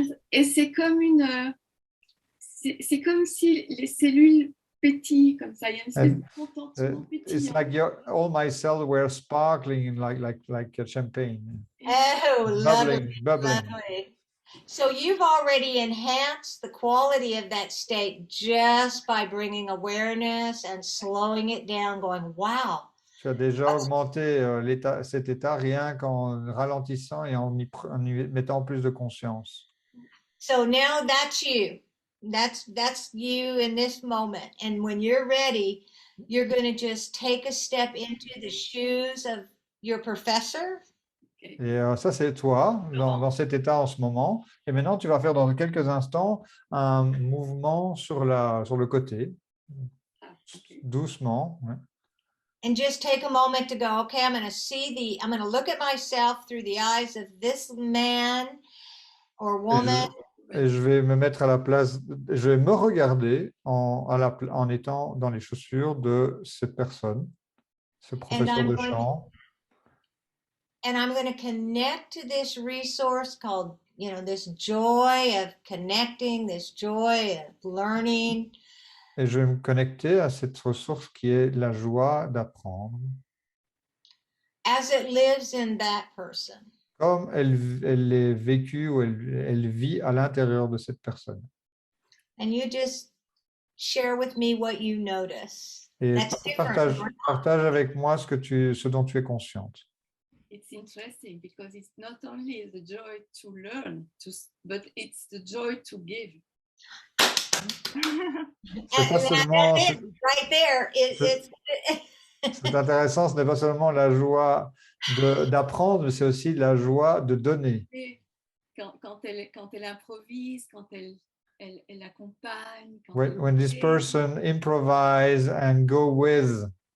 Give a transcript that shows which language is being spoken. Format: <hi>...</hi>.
<fr>Et c'est comme c'est comme si les cellules pétillent comme ça. Il y a une espèce de contentement</fr> <en>It's</en> <fr>pétillant.</fr> <en>like all my cells were sparkling like champagne. Oh, lovely. Bubbling. Lovely. So you've already enhanced the quality of that state just by bringing awareness and slowing it down, going, wow.</en> <fr>Tu as déjà augmenté cet état rien qu'en ralentissant et en y mettant plus de conscience.</fr> <en>So now that's you. That's you in this moment. And when you're ready, you're going to just take a step into the shoes of your professor.</en> <fr>Et ça, c'est toi, dans cet état en ce moment. Et maintenant, tu vas faire dans quelques instants un mouvement sur le côté, doucement. Ouais.</fr> <en>And just take a moment to go, okay, I'm going to look at myself through the eyes of this man or woman.</en> <fr>Et je vais me mettre à la place, je vais me regarder en étant dans les chaussures de cette personne, ce professeur de chant.</fr> <en>And I'm going to connect to this resource called, this joy of connecting, this joy of learning.</en> <fr>Et je vais me connecter à cette ressource qui est la joie d'apprendre.</fr> <en>As it lives in that person.</en> <fr>Comme elle est vécue ou elle vit à l'intérieur de cette personne.</fr> <en>And you just share with me what you notice.</en> <fr>Et</fr> <en>That's</en> <fr>partage avec moi ce dont tu es consciente.</fr> <en>It's interesting because it's not only the joy to learn, but it's the joy to give.</en> <fr>C'est pas seulement.</fr> <en>Right there.</en> <fr>C'est intéressant, ce n'est pas seulement la joie d'apprendre, mais c'est aussi la joie de donner. Quand elle improvise, quand elle accompagne.</fr> <en>When this person improvise and go with.</en>